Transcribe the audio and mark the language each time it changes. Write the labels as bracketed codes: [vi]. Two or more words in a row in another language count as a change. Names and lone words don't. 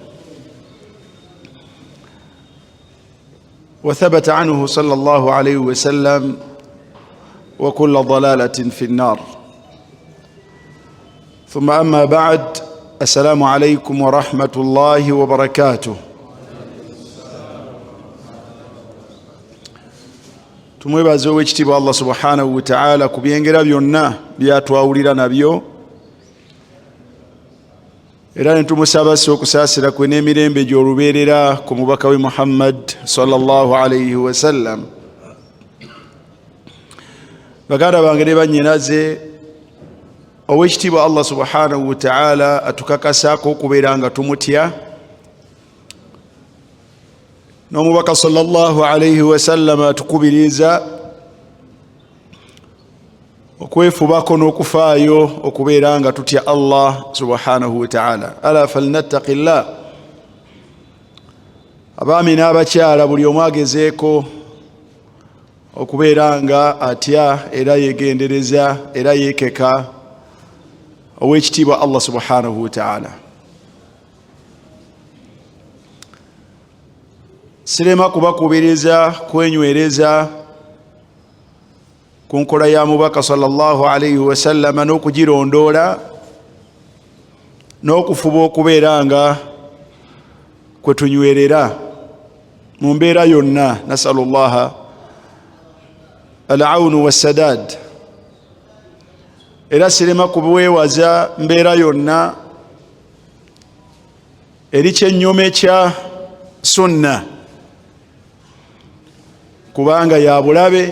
[ar] وثبت عنه صلى الله عليه وسلم: وكل ضلالة في النار. ثم أما بعد، السلام عليكم ورحمة الله وبركاته. [lg] tumwebaza ow'ekitiibwa [ar] الله سبحانه وتعالى [lg] ku byengera byonna byatwawulira nabyo, era ne tumusaba okusaasira kwe n'emirembe gy'olubeerera ku mubaka we Muhammad [ar] صلى الله عليه وسلم. [lg] baganda bange ne bannyinaze, ow'ekitiibwa [ar] الله سبحانه وتعالى [lg] atukakasaako okubeera nga tumutya, n'omubaka [ar] صلى الله عليه وسلم [lg] atukubiriza okwefubako n'okufaayo okubeera nga tutya [ar] الله سبحانه وتعالى. ألا فلنتق الله. [lg] abaami n'abakyala, buli omu agezeeko okubeera nga atya era yegendereza era yeekeka ow'ekitiibwa [ar] الله سبحانه وتعالى. [lg] sirema kubakubiriza kwenywereza ku nkola ya mubaka [ar] صلى الله عليه وسلم [lg] n'okugirondoola n'okufuba okubeera nga kwe tunywerera mu mbeera yonna. [ar] نسأل الله العون والسداد. [lg] era sirema kubwewaza mbeera yonna eri kyennyome kya sunna, kubanga ya bulabe.